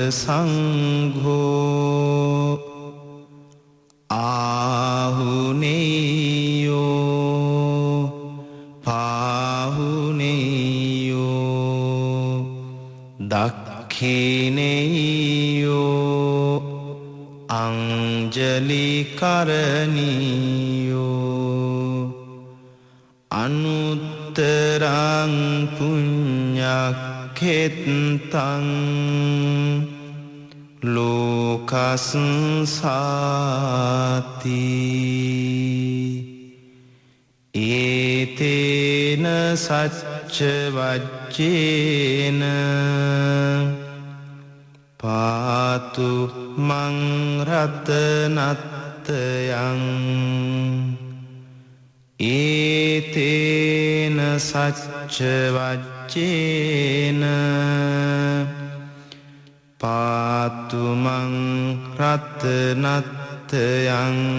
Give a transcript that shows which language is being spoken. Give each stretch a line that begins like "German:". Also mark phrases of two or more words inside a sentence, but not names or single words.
Pali: සංඝෝ ආහුනේයෝ පාහුනේයෝ දක්ඛිනේයෝ අංජලි කරණීයෝ අනුත්තරං පුඤ්ඤක්ඛෙත්තං ලෝකස්සාති ඒතේන සච්ච වච්චේන පාතු මං රතනත්තයං ඒතේන සච්ච වච්චේන පාතු මං රතනත්තයං